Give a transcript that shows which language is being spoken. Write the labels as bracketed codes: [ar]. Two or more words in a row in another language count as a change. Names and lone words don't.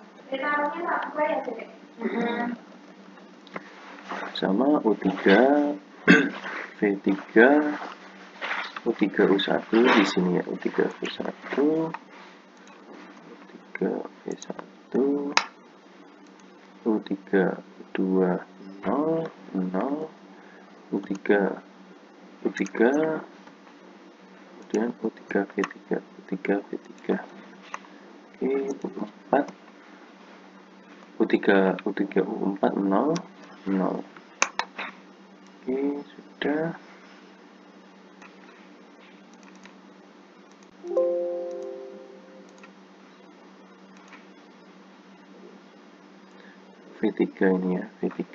[id] sama U3 V3 U3U1 di sini ya, U3U1 U3V1 U3 2 0 U3 kemudian U3V3 U3V3 oke, U3U4 0 0. Oke, sudah. V3 ini ya, V3.